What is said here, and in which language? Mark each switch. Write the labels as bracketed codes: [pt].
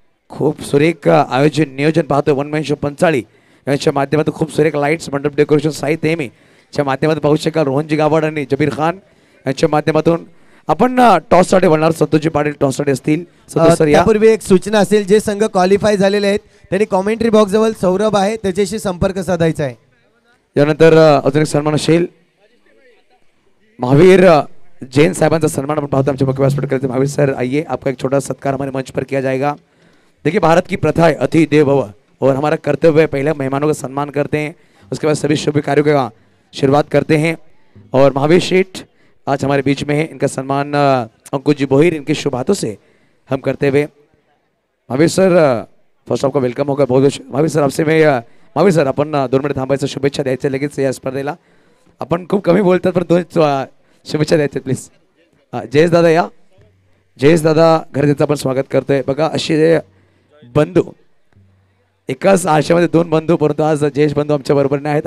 [mr] खूप सुरेख आयोजन नियोजन पाहतोय. वन मॅन शो पंचाळी यांच्या माध्यमातून खूप सुरेख लाईट्स मंडप डेकोरेशन साहित्य एमीच्या माध्यमातून पाहू शकाल. रोहनजी गावड आणि जबीर खान यांच्या माध्यमातून आपण टॉससाठी वळणार. संतोषजी पाटील टॉससाठी असतील. त्यापूर्वी एक सूचना असेल, जे संघ क्वालिफाय झालेले आहेत त्यांनी कॉमेंट्री बॉक्स जवळ सौरभ आहे त्याच्याशी संपर्क साधायचा आहे. यानंतर अजून एक सन्मान असेल [hi] महावीर जैन साहबान का सन्मान अपन पाहते हैं मुख्य व्यासपीठ करते हैं. महावीर सर आइए, आपका एक छोटा सत्कार हमारे मंच पर किया जाएगा. देखिए भारत की प्रथा है अतिथि देवो भव और हमारा कर्तव्य है पहले मेहमानों का सम्मान करते हैं, उसके बाद सभी शुभ कार्यों का शुरुआत करते हैं. और महावीर शेठ आज हमारे बीच में है, इनका सम्मान अंकुश जी बोहिर इनके शुभ हाथों से हम करते हुए. महावीर सर फर्स्ट आपका वेलकम होगा. बहुत बहुत महावीर सर आपसे मैं [mr] महावीर सर आपण 2 मिनिट थांबायचं, शुभेच्छा द्यायच्या लगेच या स्पर्धेला. आपण खूप कमी बोलतात पण 2 शुभेच्छा द्यायच्या प्लीज. जयेश दादा या. जयेश दादा घरचं आपण स्वागत करतोय. बघा असे बंधू एकाच आशेमध्ये 2 बंधू, परंतु आज जयेश बंधू आमच्या बरोबर नाही आहेत.